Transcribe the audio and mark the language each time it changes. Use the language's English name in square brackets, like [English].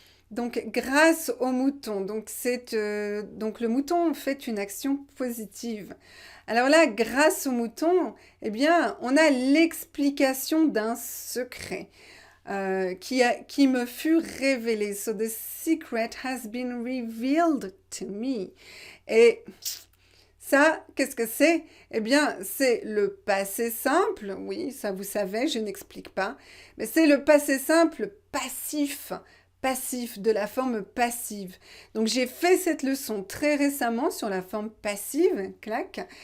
[French] Donc grâce au mouton, donc le mouton fait une action positive. Alors là, grâce au mouton, eh bien, on a l'explication d'un secret qui me fut révélé. [English] So the secret has been revealed to me. [French] Et ça, qu'est-ce que c'est? Eh bien, c'est le passé simple. Oui, ça vous savez, je n'explique pas. Mais c'est le passé simple passif. Passif, de la forme passive. Donc j'ai fait cette leçon très récemment sur la forme passive, clac.